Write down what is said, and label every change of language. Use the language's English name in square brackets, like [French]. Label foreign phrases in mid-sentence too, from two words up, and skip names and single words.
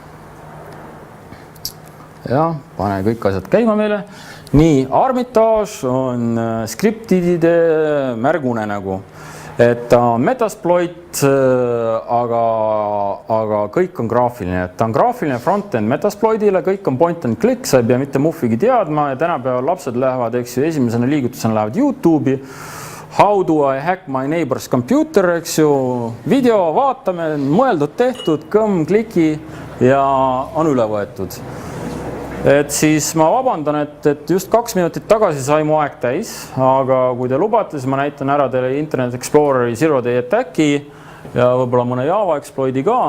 [Estonian] Ja pane kõik asjad käima meile. Nii, Armitage on skriptide märgune nagu. et ta on Metasploit, aga kõik on graafiline, et ta on graafiline front-end Metasploitile, kõik on [English] point and click, [Estonian] sa ei pea mitte muffigi teadma ja tänapäeval lapsed lähevad, eks ju, esimesena liigutusena lähevad YouTube'i. [English] How do I hack my neighbor's computer, [Estonian] eks ju, video vaatame, mõeldud, tehtud, kõmm, kliki ja on üle võetud. Et siis ma vabandan, et just 2 minutit tagasi sai mu aeg täis, aga kui te lubate, siis ma näitan ära teile Internet Exploreri [English] Zero Day Attacki [Estonian] ja võib-olla mõne Java exploit'i ka.